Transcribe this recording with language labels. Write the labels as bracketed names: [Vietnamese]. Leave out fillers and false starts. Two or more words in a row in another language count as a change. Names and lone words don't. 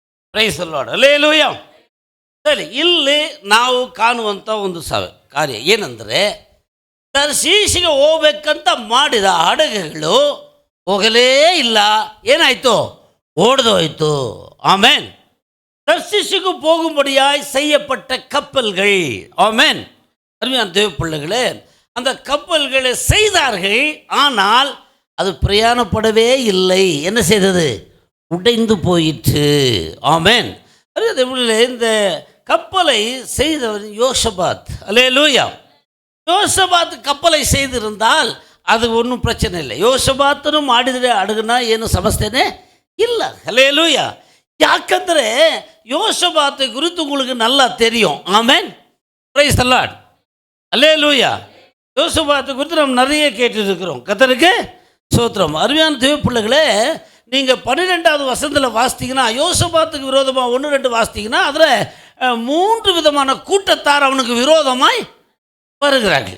[English] Praise the Lord, [Kannada] ಹಲ್ಲೆಲೂಯಾ. ಸರಿ, ಇಲ್ಲಿ ನಾವು ಕಾಣುವಂಥ ಒಂದು ಕಾರ್ಯ ಏನಂದರೆ, ತರ್ಷೀಷಿಗೆ ಹೋಗ್ಬೇಕಂತ ಮಾಡಿದ ಹಡಗುಗಳು ಹೋಗಲೇ ಇಲ್ಲ. ಏನಾಯಿತು? [Tamil] ஓடுதோய்த்து. ஆமென். தர்ஷீஷுக்கு போகும்படியாய் செய்யப்பட்ட கப்பல்கள். ஆமென். அருமையான தேவ பிள்ளைகளே, அந்த கப்பல்களை செய்தார்கள், ஆனால் அது பிரயாணப்படவே இல்லை. என்ன செய்தது? உடைந்து போயிற்று. ஆமென். இந்த கப்பலை செய்தவர் யோசபாத். அல்லேலூயா. யோசபாத் ಕಪ್ಪಲೈ செய்திருந்தால் ಅದು ஒன்றும் பிரச்சனை இல்லை. [Kannada] ಯೋಸಬಾತನು ಮಾಡಿದರೆ ಅಡುಗನ ಏನು ಸಮಸ್ಯೆನೇ ಇಲ್ಲ. ಹಲ್ಲೆಲೂಯಾ. [Tamil] ಯಾಕಂದರೆ யோசபாத்தை குறித்து உங்களுக்கு நல்லா தெரியும். ஆமென். [English] Praise the Lord, [Tamil] ஹல்லேலூயா. யோசபாத்தை குறித்து நம்ம நிறைய கேட்டுருக்கிறோம். கர்த்தருக்கு ஸ்தோத்திரம். அருமையான தேவ பிள்ளைகளே, நீங்கள் 12வது வசனத்தில் வாசித்தீங்கன்னா, யோசபாத்துக்கு விரோதமாக 1-2 வாசித்தீங்கன்னா, அதில் 3 விதமான கூட்டத்தார் அவனுக்கு விரோதமாய் வருகிறார்கள்.